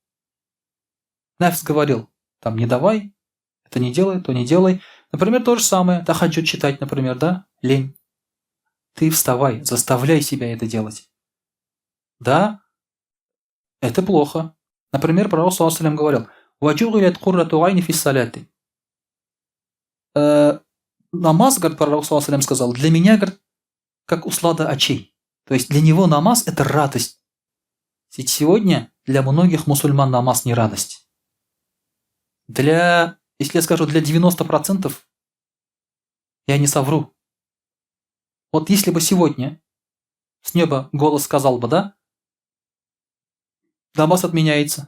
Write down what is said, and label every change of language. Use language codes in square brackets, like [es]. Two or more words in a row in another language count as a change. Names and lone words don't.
[ru] Нефс говорил: там не давай, это не делай, то не делай. Например, то же самое, тахаджуд читать, например, да, лень. Ты вставай, заставляй себя это делать. Да, это плохо. Например, пророк [ar] صلى الله عليه وسلم [ru] говорил: [ar] «وجعلت قرة عيني في الصلاة». [ru] Намаз, говорит, пророк [ar] صلى الله عليه وسلم [ru] сказал, для меня, говорит, как услада очей. То есть для него намаз – это радость. Ведь сегодня для многих мусульман намаз не радость. Для Если я скажу для 90%, я не совру. Вот если бы сегодня с неба голос сказал бы, да, намаз отменяется.